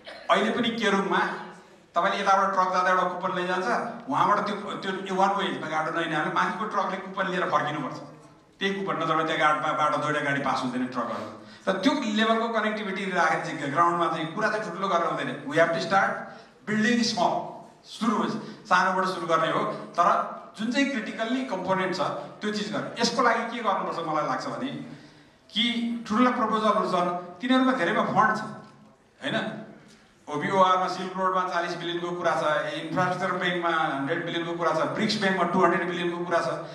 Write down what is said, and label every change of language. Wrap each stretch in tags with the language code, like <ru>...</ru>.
<ne>अहिले पनि केरुङमा तपाईँले यताबाट ट्रक जाँदा एउटा कुपन लैजान्छ, उहाँबाट त्यो वान वे बाटो नैनाले माथिको ट्रकले कुपन लिएर फर्किनुपर्छ। त्यही कुपन नत्र त्यहाँ बाटो दुईवटा गाडी पास हुँदैन ट्रकहरू। तर त्यो लेभलको कनेक्टिभिटी राखेर चाहिँ ग्राउन्डमा चाहिँ कुरा चाहिँ ठुल्ठुलो गर्न हुँदैन।</ne> <en>We have to start building small.</en> <ne>सुरु सानोबाट सुरु गर्ने हो, तर जुन चाहिँ क्रिटिकल्ली कम्पोनेन्ट छ त्यो चिज गर्ने। यसको लागि के गर्नुपर्छ मलाई लाग्छ भने कि ठुल्ठुला प्रपोजलहरू छन्, तिनीहरूमा धेरैमा फन्ड छ होइन। OBOR मा सिल्क रोडमा 40 बिलियनको कुरा छ, इन्फ्रास्ट्रक्चर ब्याङ्कमा 100 बिलियनको कुरा छ, ब्रिक्स ब्याङ्कमा 200 बिलियनको कुरा छ।</ne>